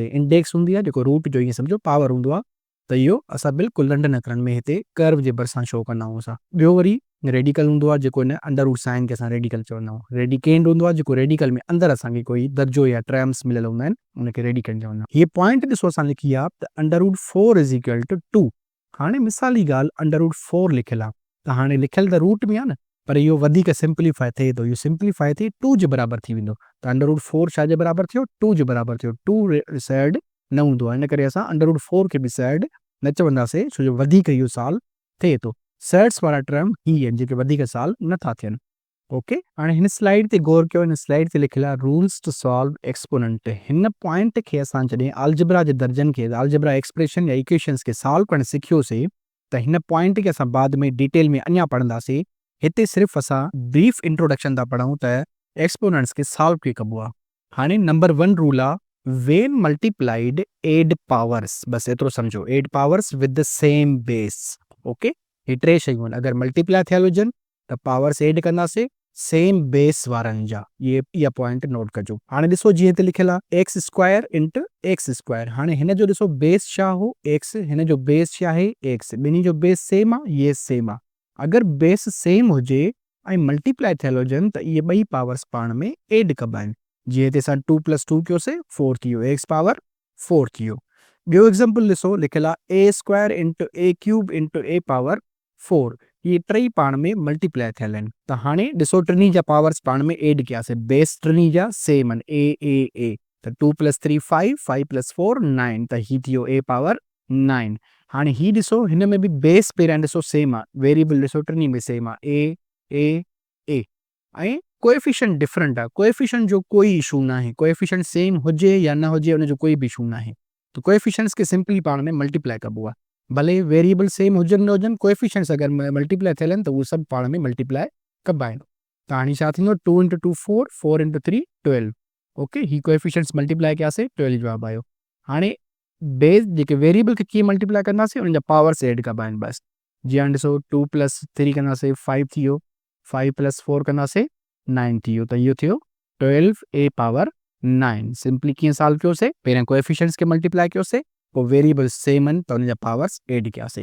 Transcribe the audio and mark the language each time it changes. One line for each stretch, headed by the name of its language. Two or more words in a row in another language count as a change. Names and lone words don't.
Sindhi: इंडेक्स हूंदी आहे जेको रूट जो ईअं सम्झो पावर हूंदो आहे, त इहो असां बिल्कुलु नंढनि अखरनि में हिते कर्व जे भरिसां शो कंदा आहियूं असां। ॿियो वरी रेडिकल हूंदो आहे जेको इन √ साइन खे असां रेडिकल चवंदा आहियूं। रेडिकेंड हूंदो आहे जेको रेडिकल में अंदरि असांखे कोई दर्जो या टर्म्स मिलियल हूंदा आहिनि, उनखे रेडिकल चवंदा आहियूं। हीअ पॉइंट ॾिसो असां लिखी आहे त √4
English: is equal to
Sindhi: 2। हाणे मिसाली ॻाल्हि √4 लिखियलु आहे, त हाणे लिखियलु त रूट में आहे न, पर इहो वधीक सिंप्लीफाई थिए थो। इहो सिंप्लीफाई थी 2 जे बराबरि थी वेंदो। त √4 छा जे बराबरि थियो? 2 जे बराबरि थियो। 2 सेड न हूंदो आहे, इन करे असां √4 खे बि सेड न चवंदासीं, छो जो वधीक इहो सॉल्व थिए थो। सेट्स वारा टर्म ही आहिनि जेके वधीक सॉल्व नथा थियनि। ओके, हाणे हिन स्लाइड ते गौर कयो। हिन स्लाइड ते लिखियलु आहे
English: rules to solve exponent.
Sindhi: हिन पॉइंट खे असां जॾहिं अलजेब्रा जे दर्जनि खे,
English: algebra expression
Sindhi: या इक्वेशन्स खे सॉल्व करणु सिखियोसीं, त हिन पॉइंट खे असां बाद में डिटेल में अञा पढ़ंदासीं। हिते सिर्फ़ु असां
English: brief introduction
Sindhi: था पढ़ूं त एक्सपोनेंट्स खे सॉल्व कीअं कबो आहे। हाणे नंबर 1 रूल आहे when multiplied add powers, बस एतिरो सम्झो,
English: add powers with the same base।
Sindhi: ओके, हे 3 शयूं आहिनि। अगरि मल्टीप्लाई थियल हुजनि त
English: powers add
Sindhi: कंदासीं
English: same base
Sindhi: वारनि जा। इहा पॉइंट नोट कजो। हाणे ॾिसो जीअं हिते लिखियलु आहे x² इंटू x²। हाणे हिन जो ॾिसो बेस छा हो? x। हिन जो बेस छा आहे? x। ॿिन्ही जो बेस सेम आहे? ये सेम आहे। अगरि
English: base same
Sindhi: हुजे ऐं मल्टीप्लाई थियल हुजनि त इहे ॿई पावर्स पाण में एड कबा आहिनि। जीअं हिते असां 2 + 2 कयोसीं, 4 थी वियो, x पावर 4 थी वियो। ॿियो एग्ज़ाम्पल ॾिसो, लिखियलु आहे a² इंटू a³ इंटू a पावर 4। इहे टई पाण में मल्टीप्लाई थियल आहिनि। त हाणे ॾिसो टिनी जा पावर्स पाण में एड कयासीं, बेस टिनी जा सेम आहिनि, a त 2 + 3 5, 5 + 4 9, त हीउ थी वियो a पावर 9। हाणे हीउ ॾिसो, हिन में बि बेस पहिरियां ॾिसो सेम आहे, वेरिएबल ॾिसो टिनी में सेम आहे a ऐं
English: coefficient different
Sindhi: आहे। कोएफिशिएंट जो कोई इशू न आहे,
English: coefficient same
Sindhi: हुजे या न हुजे, उनजो कोई बि इशू न आहे। त कोएफिशिएंट्स खे सिंपली पाण में मल्टीप्लाई कबो आहे। भले
English: variable same
Sindhi: हुजनि न हुजनि, कोएफिशिएंट्स अगरि मल्टीप्लाई थियल आहिनि त उहे सभु पाण में मल्टीप्लाई कबा आहिनि। त हाणे छा थींदो 2 × 2 4, 4 × 3 12। ओके, ही कोएफिशिएंट्स मल्टीप्लाई कयासीं, 12 जवाबु आयो। हाणे बेस जेके वेरिएबल खे कीअं मल्टीप्लाई कंदासीं, उन्हनि जा
English: powers add
Sindhi: कबा आहिनि बसि। जीअं हाणे ॾिसो 2 + 3 कंदासीं 5 थी वियो, 5 + 4 कंदासीं 9 थी वियो, त इहो थियो 12a⁻9। सिंपली कीअं सॉल्व कयोसीं, पहिरियां कोएफिशिएंट्स खे मल्टीप्लाई कयोसीं, पोइ
English: variable same
Sindhi: आहिनि त उन जा
English: powers add
Sindhi: कयासीं।